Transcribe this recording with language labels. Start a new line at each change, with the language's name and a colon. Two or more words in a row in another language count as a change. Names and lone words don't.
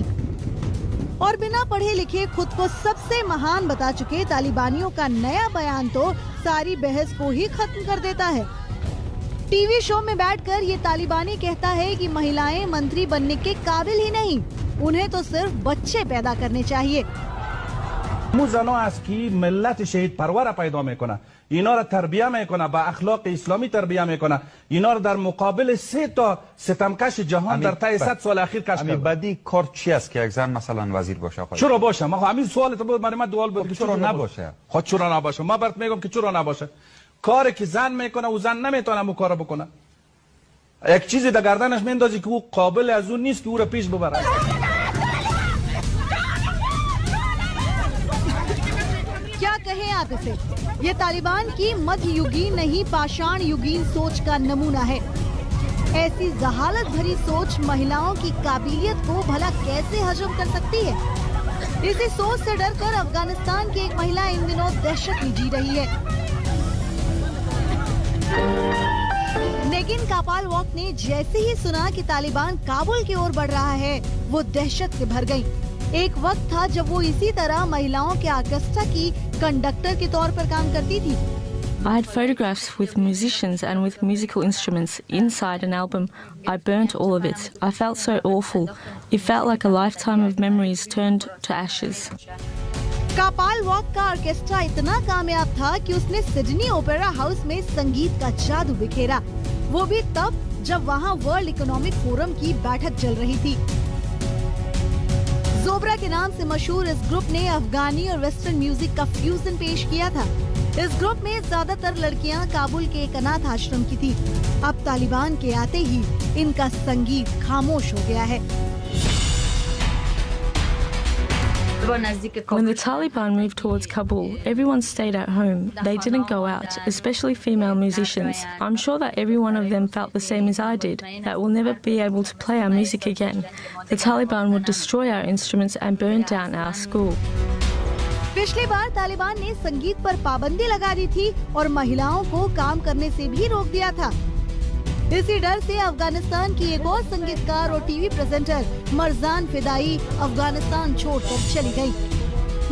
Hindi: और बिना पढ़े लिखे खुद को सबसे महान बता चुके तालिबानियों का नया बयान तो सारी बहस को ही खत्म कर देता है। टीवी शो में बैठकर ये तालिबानी कहता है कि महिलाएं मंत्री बनने के काबिल ही नहीं, उन्हें तो सिर्फ बच्चे पैदा करने चाहिए।
Persian: زنها است که ملت شهید پرور پیدا میکنه، اینا را تربیه میکنه، با اخلاق اسلامی تربیه میکنه، اینا را در مقابل 3 تا ستمکش جهان در طی 100 سال اخیر کشف کرده. بدی کار چی است که یک زن مثلا وزیر باشه؟ چرا باشه؟ ما همین سوال تو بود، من دوال بود چرا نباشه؟ خود چرا نباشه؟ ما برات میگم که چرا نباشه. کاری که زن میکنه او زن نمیتونه اون کارو بکنه. یک چیزی در گردنش میندازی که او قابل از اون نیست که او را پیش ببره.
Hindi: क्या कहें आप इसे? ये तालिबान की मध्ययुगीन नहीं पाषाण युगीन सोच का नमूना है। ऐसी जहालत भरी सोच महिलाओं की काबिलियत को भला कैसे हजम कर सकती है? इसी सोच से डरकर अफगानिस्तान की एक महिला इन दिनों दहशत में जी रही है। नेगिन कापालवॉक ने जैसे ही सुना कि तालिबान काबुल की ओर बढ़ रहा है, वो दहशत से भर गयी। एक वक्त था जब वो इसी तरह महिलाओं के ऑर्केस्ट्रा की कंडक्टर के तौर पर काम करती थी।
English: I had photographs with musicians and with musical instruments inside an album. I burnt all of it. I felt so awful. It felt like a lifetime of memories turned to ashes.
Hindi: कापालवॉक का ऑर्केस्ट्रा इतना कामयाब था कि उसने सिडनी ओपेरा हाउस में संगीत का जादू बिखेरा, वो भी तब जब वहाँ वर्ल्ड इकोनॉमिक फोरम की बैठक चल रही थी। जोबरा के नाम से मशहूर इस ग्रुप ने अफगानी और वेस्टर्न म्यूजिक का फ्यूजन पेश किया था। इस ग्रुप में ज्यादातर लड़कियां काबुल के एक अनाथ आश्रम की थी। अब तालिबान के आते ही इनका संगीत खामोश हो गया है।
English: When the Taliban moved towards Kabul, everyone stayed at home. They didn't go out, especially female musicians. I'm sure that every one of them felt the same as I did, that we'll never be able to play our music again. The Taliban would destroy our instruments and burn down our school.
Hindi: पिछली बार तालिबान ने संगीत पर पाबंदी लगा दी थी और महिलाओं को काम करने से भी रोक दिया था। इसी डर से अफगानिस्तान की एक और संगीतकार और टीवी प्रेजेंटर मरजान फिदाई अफगानिस्तान छोड़कर चली गई।